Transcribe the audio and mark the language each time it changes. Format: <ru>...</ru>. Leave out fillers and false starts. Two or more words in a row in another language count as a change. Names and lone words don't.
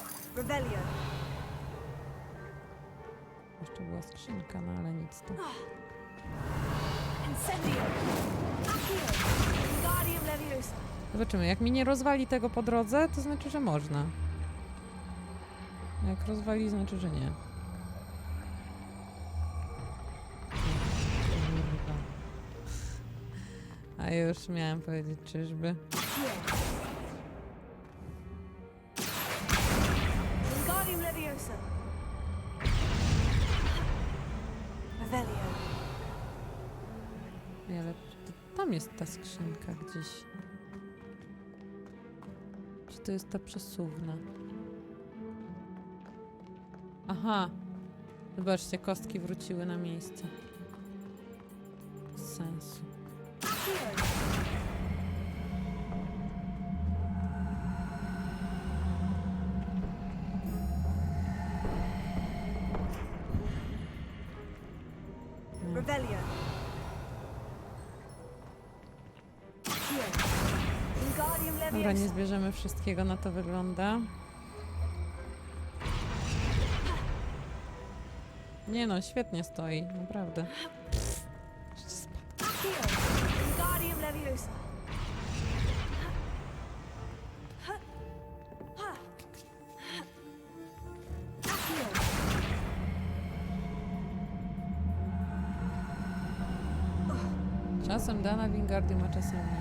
<pl>Rebellion. Jeszcze była skrzynka, no ale nic to. Incendio. Accio. Wingardium Leviosa. Zobaczymy, jak mi nie rozwali tego po drodze, to znaczy, że można. Jak rozwali, znaczy, że nie. Kurwa. A już miałam powiedzieć, czyżby. Wingardium Leviosa. Revelio. Ale tam jest ta skrzynka gdzieś. Czy to jest ta przesuwna? Aha. Zobaczcie, kostki wróciły na miejsce. Bez sensu. Revelio. Wingardium Dobra, nie Leviosa. zbierzemy wszystkiego, na to wygląda. Nie no, świetnie stoi, naprawdę. Wingardium Leviosa. Czasem dana Wingardium, a czasem nie.</pl>